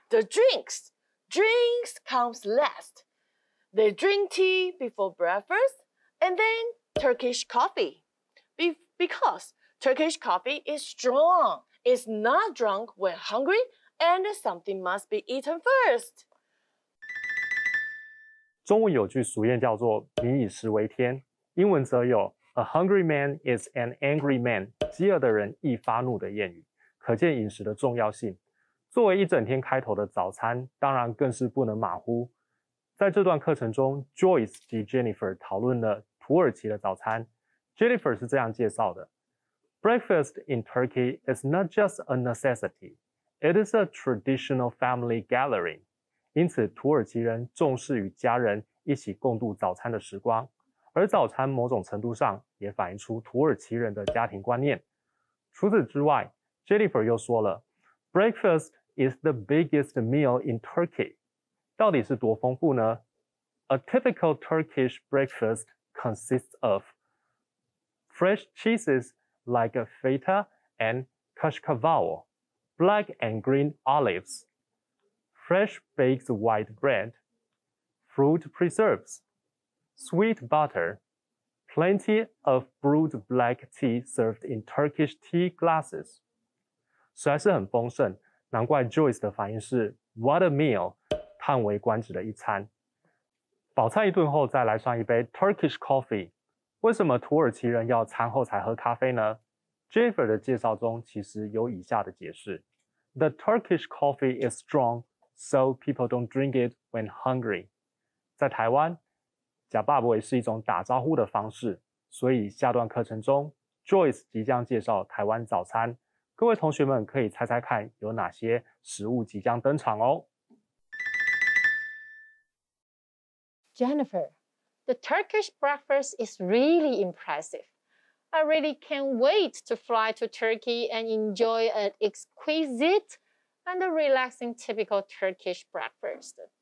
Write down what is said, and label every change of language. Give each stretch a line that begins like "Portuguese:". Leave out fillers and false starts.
English: The drinks. Drinks comes last. They drink tea before breakfast and then Turkish coffee. Because Turkish coffee is strong. It's not drunk when hungry and something must be eaten first.
Chinese: 中文有句俗谚叫做"民以食为天"，英文则有
English: "A hungry man is an angry man"，
Chinese: 饥饿的人易发怒的谚语，可见饮食的重要性。作为一整天开头的早餐，当然更是不能马虎。在这段课程中 ，Joyce 及 Jennifer 讨论了土耳其的早餐。
English: Jennifer
Chinese: 是这样介绍的
English: ：Breakfast in Turkey is not just a necessity, it is a traditional family gathering.
Chinese: 因此，土耳其人重视与家人一起共度早餐的时光，而早餐某种程度上也反映出土耳其人的家庭观念。除此之外
English: ，Jennifer
Chinese: 又说了
English: ，Breakfast is the biggest meal in Turkey.
Chinese: 到底是多丰富呢？
English: A typical Turkish breakfast consists of fresh cheeses like feta and kashkaval, black and green olives, fresh baked white bread, fruit preserves, sweet butter, plenty of brewed black tea served in Turkish tea glasses.
Chinese: 实在是很丰盛，难怪 Joyce 的反应是
English: What a meal！
Chinese: 叹为观止的一餐。饱餐一顿后，再来上一杯 Turkish coffee。为什么土耳其人要餐后才喝咖啡呢 ？Jennifer 的介绍中其实有以下的解释：
English: The Turkish coffee is strong, so people don't drink it when hungry.
Chinese: 在台湾，假爸爸是一种打招呼的方式，所以下段课程中 ，Joyce 即将介绍台湾早餐。各位同学们可以猜猜看有哪些食物即将登场哦。
English: Jennifer, the Turkish breakfast is really impressive. I really can't wait to fly to Turkey and enjoy an exquisite and relaxing typical Turkish breakfast.